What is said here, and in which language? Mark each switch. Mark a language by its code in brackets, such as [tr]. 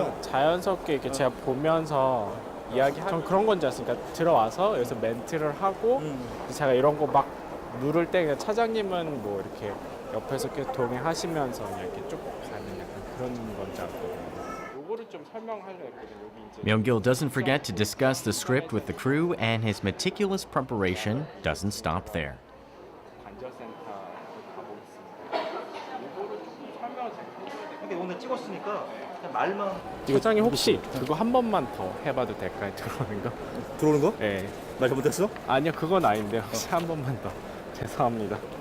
[ko] 그냥 자연스럽게 이렇게 제가 보면서 전 그런 건지 알았으니까 들어와서 여기서 멘트를 하고 제가 이런 거 막 누를 때 그냥 차장님은 뭐 이렇게 옆에서 계속 동행하시면서 그냥 이렇게 쭉 가는 약간 그런 건지 알았거든요. 요거를 좀 설명하려고 했거든요. 여기 이제 [en] Myung-kil doesn't forget to discuss the script with the crew, and his meticulous preparation doesn't stop there. [ko] 관절센터 가보겠습니다. 요거를 좀 설명을 잘 해줘야 돼. 근데 오늘 찍었으니까 그냥 말만. 차장님 혹시 그거 한 번만 더 해봐도 될까요? 들어오는 거? 들어오는 거? 네. 말 잘못했어? 아니요, 그건 아닌데요. 혹시 한 번만 더. 죄송합니다.